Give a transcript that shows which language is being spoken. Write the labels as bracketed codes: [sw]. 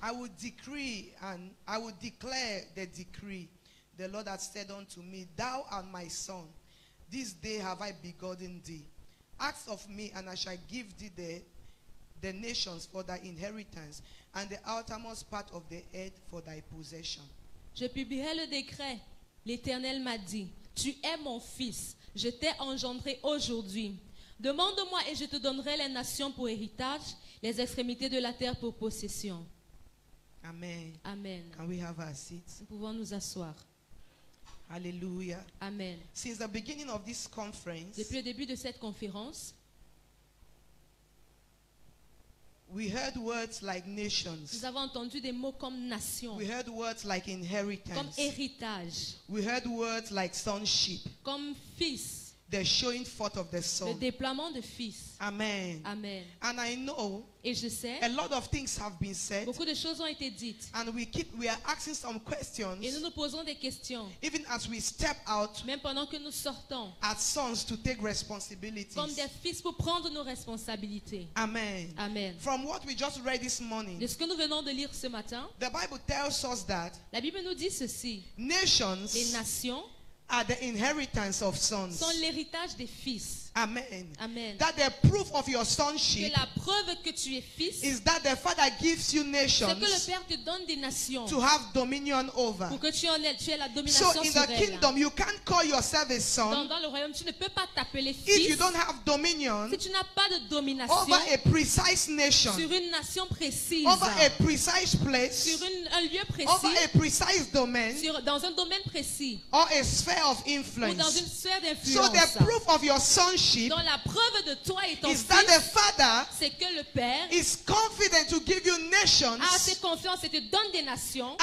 [en] I will decree and I will declare the decree. The Lord hath said unto me, thou art my son. This day have I begotten thee. Ask of me, and I shall give thee the nations for thy inheritance, and the outermost part of the earth for thy possession. [fr] Je publierai le décret. L'Éternel m'a dit, tu es mon fils, je t'ai engendré aujourd'hui. Demande-moi et je te donnerai les nations pour héritage, les extrémités de la terre pour possession. Amen. Amen. [en] Can we have our seats? [fr] Nous pouvons nous asseoir. Hallelujah. Amen. [en] Since the beginning of this conference, [fr] Depuis le début de cette conférence, [en] we heard words like nations. [fr] nous avons entendu des mots comme nation, [en] We heard words like [fr] comme [en] inheritance. [fr] héritage, [en] We heard words like sonship, [fr] comme fils, [en] the showing forth of the [fr] le [en] son. [fr] déploiement de fils. Amen. Amen. [en] And I know [fr] Et je sais, [en] a lot of things have been said, [fr] beaucoup de choses ont été dites. [en] and we are asking some [fr] Et [en] questions, [fr] nous nous posons des questions, [en] even as we step out [fr] même pendant que nous sortons, [en] as sons to take responsibilities. [fr] comme des fils pour prendre nos responsabilités. Amen. Amen. [en] From what we just read this morning, [fr] De ce que nous venons de lire ce matin, [en] the Bible tells us that [fr] la Bible nous dit ceci. Les [en] nations [fr] nations [en] are the inheritance of sons. [fr] sont l'héritage des fils. Amen. Amen. [en] That the proof of your [fr] Que [en] sonship [fr] la preuve que tu es fils, [en] is that the Father gives you [fr] c'est [en] nations [fr] que le Père te donne des nations [en] to have dominion over. [fr] pour que tu aies la [en] So [fr] domination [en] in [fr] sur [en] the [fr] elles. [en] kingdom, you can't call yourself a son [fr] Dans le royaume, tu ne peux pas t'appeler [en] if you [fr] fils [en] don't have dominion [fr] si tu n'as pas de domination [en] over a precise nation, [fr] sur une nation précise, [en] over a precise place, [fr] sur un lieu [en] over [fr] précis, [en] a precise domain, [fr] dans un domaine précis [en] or a sphere of [fr] ou dans une [en] influence. [fr] sphère [en] So [fr] d'influence. [en] the proof of your sonship [fr] Dans la preuve de toi et ton [en] is that the [fr] fils, [en] Father [fr] c'est que le Père [en] is confident to give you nations [fr] a assez confiance et te donne des nations